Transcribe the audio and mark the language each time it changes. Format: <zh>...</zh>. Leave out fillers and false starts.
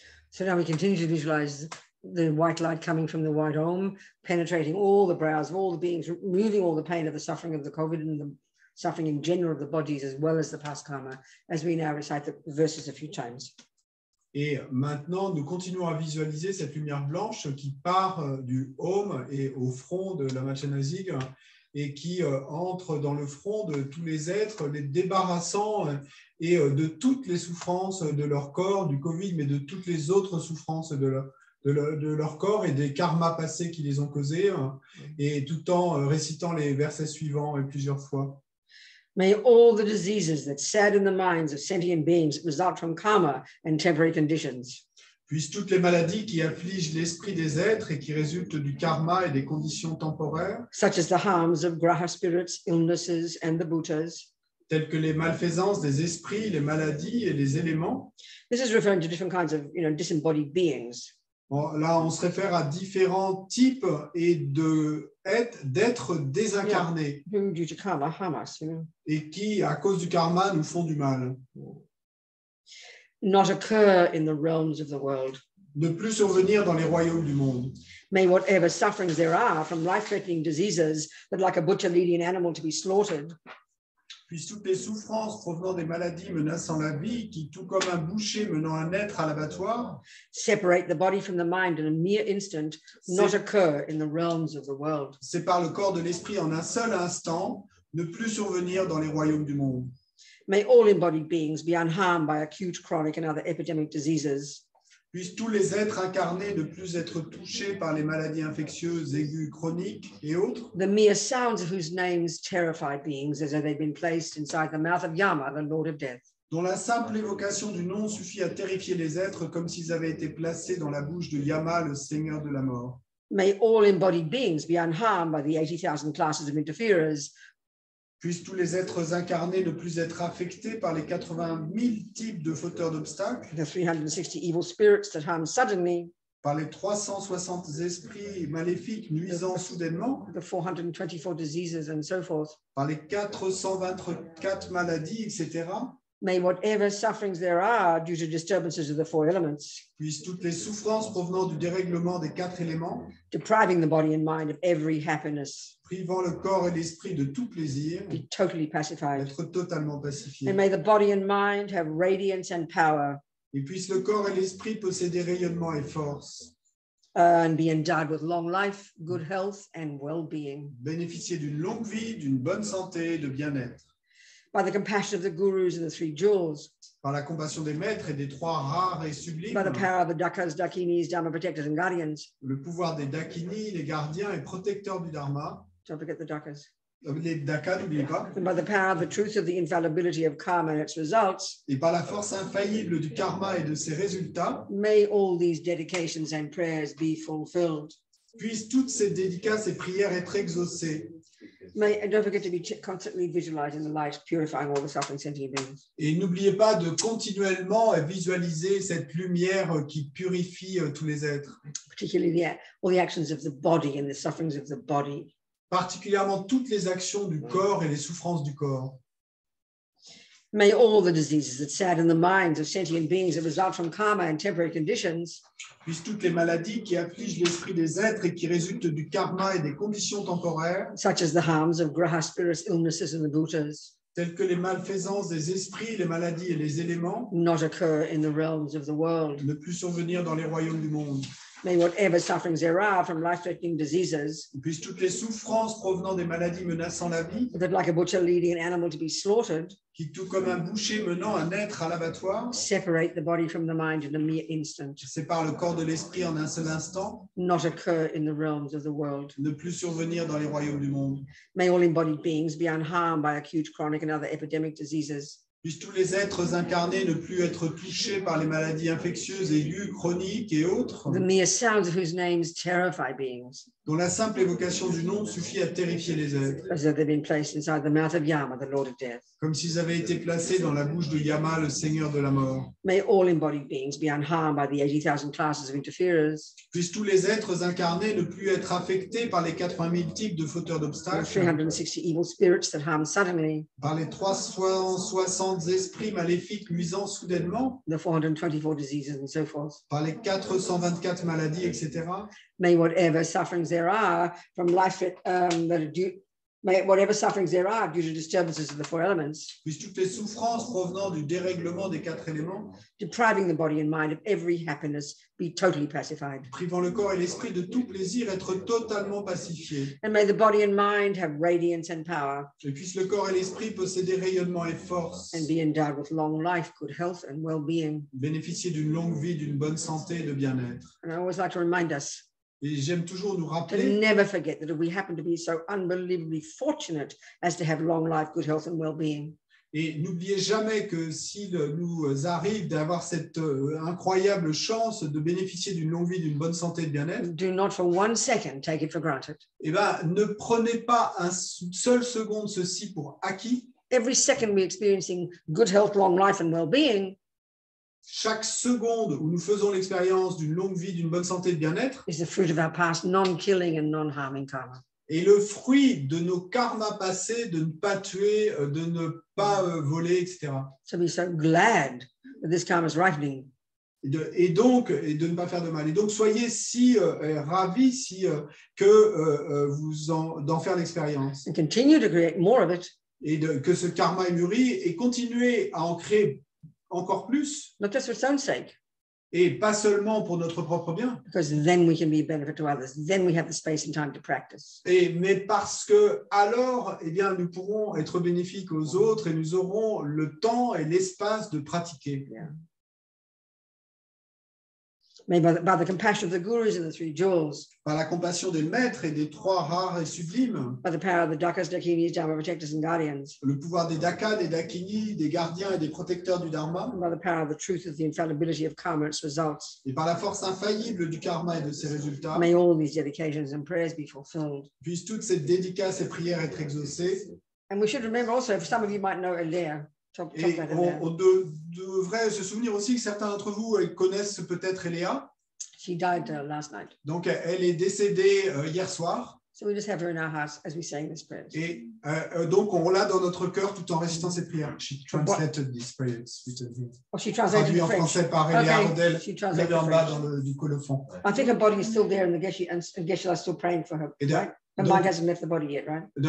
<en>So now we continue to visualize the white light coming from the white Om, penetrating all the brows of all the beings, removing all the pain of the suffering of the COVID and the suffering in general of the bodies, as well as the past karma, as we now recite the verses a few times.</en> <fr>Et maintenant, nous continuons à visualiser cette lumière blanche qui part du Om et au front de la Machanazig et qui entre dans le front de tous les êtres, les débarrassant et de toutes les souffrances de leur corps, du Covid, mais de toutes les autres souffrances de leur corps et des karmas passés qui les ont causés, et tout en récitant les versets suivants plusieurs fois.</fr> <en>May all the diseases that sadden the minds of sentient beings result from karma and temporary conditions.</en> <fr>Puissent toutes les maladies qui affligent l'esprit des êtres et qui résultent du karma et des conditions temporaires,</fr> <en>such as the harms of graha spirits, illnesses, and the bhutas.</en> <fr>telles que les malfaisances des esprits, les maladies et les éléments.</fr> <en>This is referring to different kinds of, disembodied beings.</en> <fr>Bon, là, on se réfère à différents types et d'êtres désincarnés</fr> <en>Who, due to karma, harm us,</en> <fr>et qui, à cause du karma, nous font du mal.</fr> <en>Not occur in the realms of the world.</en> <fr>Ne plus survenir dans les royaumes du monde.</fr> <en>May whatever sufferings there are from life-threatening diseases that like a butcher leading an animal to be slaughtered,</en> <fr>Puissent toutes les souffrances provenant des maladies menaçant la vie, qui, tout comme un boucher menant un être à l'abattoir,</fr> <en>separate the body from the mind in a mere instant, not occur in the realms of the world.</en> <fr>séparent le corps de l'esprit en un seul instant, ne plus survenir dans les royaumes du monde.</fr> <en>May all embodied beings be unharmed by acute, chronic, and other epidemic diseases.</en> <fr>Puissent tous les êtres incarnés ne plus être touchés par les maladies infectieuses, aiguës, chroniques et autres,</fr> <en>The mere sounds of whose names terrify beings as though they've been placed inside the mouth of Yama, the Lord of Death.</en> <fr>dont la simple évocation du nom suffit à terrifier les êtres comme s'ils avaient été placés dans la bouche de Yama, le Seigneur de la mort.</fr> <en>May all embodied beings be unharmed by the 80,000 classes of interferers,</en> <fr>Puissent tous les êtres incarnés ne plus être affectés par les 80 000 types de fauteurs d'obstacles,</fr> <en>the 360 evil spirits that harm suddenly,</en> <fr>par les 360 esprits maléfiques nuisant soudainement,</fr> <en>the 424 diseases, and so forth.</en> <fr>par les 424 maladies, etc.</fr> <en>May whatever sufferings there are due to disturbances of the four elements,</en> <fr>Puissent toutes les souffrances provenant du dérèglement des 4 éléments,</fr> <en>depriving the body and mind of every happiness,</en> <fr>privant le corps et l'esprit de tout plaisir,</fr> <en>be totally pacified.</en> <fr>être totalement pacifiés.</fr> <en>And may the body and mind have radiance and power,</en> <fr>Et puissent le corps et l'esprit posséder rayonnement et force,</fr> <en>and be endowed with long life, good health, and well-being.</en> <fr>bénéficier d'une longue vie, d'une bonne santé et de bien-être.</fr> <en>By the compassion of the gurus and the three jewels,</en> <fr>Par la compassion des maîtres et des 3 rares et sublimes,</fr> <en>by the power of the dakas, dakinis, dharma protectors, and guardians.</en> <fr>le pouvoir des dakini, les gardiens et protecteurs du dharma,</fr> <en>Don't forget the dakas.</en> <fr>les dakas, n'oubliez pas,</fr> <en>And by the power of the truth of the infallibility of karma and its results,</en> <fr>et par la force infaillible du karma et de ses résultats,</fr> <en>may all these dedications and prayers be fulfilled.</en> <fr>puissent toutes ces dédicaces et prières être exaucées.</fr> <en>And don't forget to be constantly visualizing the light, purifying all the suffering sentient beings.</en> <fr>Et n'oubliez pas de continuellement visualiser cette lumière qui purifie tous les êtres,</fr> <en>Particularly all the actions of the body and the sufferings of the body.</en> <fr>particulièrement toutes les actions du corps et les souffrances du corps.</fr> <en>May all the diseases that sadden the minds of sentient beings that result from karma and temporary conditions</en> <fr>Puissent toutes les maladies qui affligent l'esprit des êtres et qui résultent du karma et des conditions temporaires,</fr> <en>such as the harms of graha spirits, illnesses, and the bhutas,</en> <fr>telles que les malfaisances des esprits, les maladies et les éléments,</fr> <en>not occur in the realms of the world.</en> <fr>ne plus survenir dans les royaumes du monde.</fr> <en>May whatever sufferings there are from life-threatening diseases</en> <fr>Puissent toutes les souffrances provenant des maladies menaçant la vie,</fr> <en>that like a butcher leading an animal to be slaughtered,</en> <fr>qui, tout comme un boucher menant un être à l'abattoir,</fr> <en>separate the body from the mind in a mere instant,</en> <fr>séparent le corps de l'esprit en un seul instant,</fr> <en>not occur in the realms of the world.</en> <fr>ne plus survenir dans les royaumes du monde.</fr> <en>May all embodied beings be unharmed by acute, chronic, and other epidemic diseases.</en> <fr>Puissent tous les êtres incarnés ne plus être touchés par les maladies infectieuses, aiguës, chroniques et autres,</fr> <en>The mere sounds of whose names terrify beings.</en> <fr>dont la simple évocation du nom suffit à terrifier les êtres,</fr> <en>as though they've been placed inside the mouth of Yama, the Lord of Death.</en> <fr>comme s'ils avaient été placés dans la bouche de Yama, le Seigneur de la mort.</fr> <en>May all embodied beings be unharmed by the 80,000 classes of interferers,</en> <fr>Puissent tous les êtres incarnés ne plus être affectés par les 80 000 types de fauteurs</fr> <en>the</en> <fr>d'obstacles,</fr> <en>360 evil spirits that harm suddenly,</en> <fr>par les 360 esprits maléfiques nuisant soudainement,</fr> <en>the 424 diseases and so forth.</en> <fr>par les 424 maladies, etc.</fr> <en>May whatever sufferings there are from life that are due, may whatever sufferings there are due to disturbances of the four elements,</en> <fr>Puissent toutes les souffrances provenant du dérèglement des 4 éléments,</fr> <en>depriving the body and mind of every happiness, be totally pacified.</en> <fr>privant le corps et l'esprit de tout plaisir, être totalement pacifiés.</fr> <en>And may the body and mind have radiance and power</en> <fr>Et puisse le corps et l'esprit posséder rayonnement et force,</fr> <en>and be endowed with long life, good health, and well-being.</en> <fr>bénéficier d'une longue vie, d'une bonne santé et de bien-être.</fr> <en>And I always like to remind us</en> <fr>Et j'aime toujours nous</fr> <en>to</en> <fr>rappeler</fr> <en>never forget that if we happen to be so unbelievably fortunate as to have long life, good health, and well-being,</en> <fr>et n'oubliez jamais que s'il nous arrive d'avoir cette incroyable chance de bénéficier d'une longue vie, d'une bonne santé et de bien-être,</fr> <en>do not for 1 second take it for granted.</en> <fr>eh ben, ne prenez pas une seule seconde ceci pour acquis.</fr> <en>Every second we're experiencing good health, long life, and well-being</en> <fr>Chaque seconde où nous faisons l'expérience d'une longue vie, d'une bonne santé et de bien-être,</fr> <en>is the fruit of our past non-killing and non-harming karma.</en> <fr>est le fruit de nos karmas passés, de ne pas tuer, de ne pas voler, etc.</fr> <en>So be so glad that this karma is ripening.</en> <fr>Et de ne pas faire de mal. Et donc, soyez si ravis que d'en faire l'expérience.</fr> <en>And continue to create more of it,</en> <fr>Et que ce karma ait mûri et continuer à en créer encore plus,</fr> <en>not just for its own sake,</en> <fr>et pas seulement pour notre propre bien,</fr> <en>because then we can be a benefit to others. Then we have the space and time to practice.</en> <fr>mais parce que alors, eh bien, nous pourrons être bénéfiques aux autres et nous aurons le temps et l'espace de pratiquer.</fr> <en>Yeah. May by the compassion of the gurus and the three jewels,</en> <fr>Par la compassion des maîtres et des 3 rares et sublimes,</fr> <en>by the power of the Dakas, Dakinis, Dharma protectors and guardians,</en> <fr>le pouvoir des Dakas, des Dakini, des gardiens et des protecteurs du Dharma,</fr> <en>and by the power of the truth of the infallibility of karma and its results,</en> <fr>et par la force infaillible du karma et de ses résultats,</fr> <en>may all these dedications and prayers be fulfilled.</en> <fr>puissent toutes ces dédicaces et prières être exaucées.</fr> <en>And we should remember also, for some of you might know Elia. Talk</en> <fr>Et</fr> <en>about Elia.</en> <fr>on devrait se souvenir aussi que certains d'entre vous connaissent peut-être Eléa.</fr> <en>She died last night.</en> <fr>Donc, elle est décédée hier soir.</fr> <en>So we just have her in our hearts as we say this prayer.</en> <fr>Et donc, on l'a dans notre cœur tout en récitant ces prières.</fr> <en>She translated these prayers. Oh, she translated</en> <fr>Traduit</fr> <en>in</en> <fr>en</fr> <en>French.</en> <fr>français par Eléa</fr> <en>Okay, Rodel. she translated</en> <fr>Regardez en</fr> <en>French.</en> <fr>bas du colophon.</fr> <en>I think her body is still there, and the Geshe and Geshe are still praying for her.</en> <fr>Et de-</fr> <en>Right? Her</en> <fr>donc-</fr> <en>mind hasn't left the body yet, right?</en>